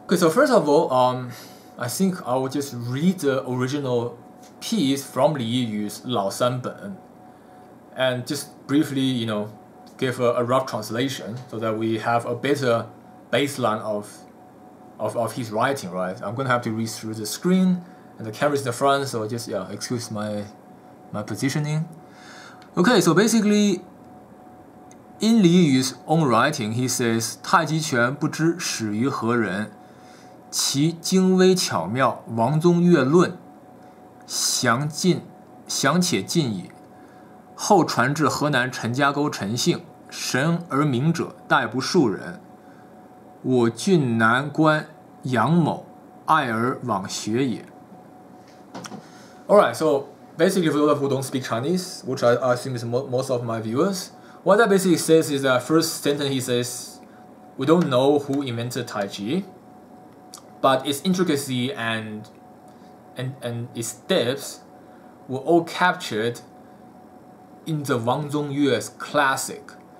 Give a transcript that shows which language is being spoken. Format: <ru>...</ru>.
<en>Okay, so first of all, I think I will just read the original piece from Li Yu's 老三本 and just briefly, give a rough translation so that we have a better baseline of his writing, right? I'm gonna have to read through the screen and the camera's in the front, so just excuse my positioning. Okay, so basically, in Li Yu's own writing, he says,</en> <zh>太极拳不知始于何人，其精微巧妙，王宗岳论，详且尽矣。后传至河南陈家沟陈姓，神而名者，大不数人。我郡南关杨某爱而往学也。</zh> <en>Alright, so basically for those who don't speak Chinese, which I assume is most of my viewers, what that basically says is that first sentence he says, we don't know who invented Taichi, but its intricacy and its depths were all captured in the Wang Zongyue's classic.</en>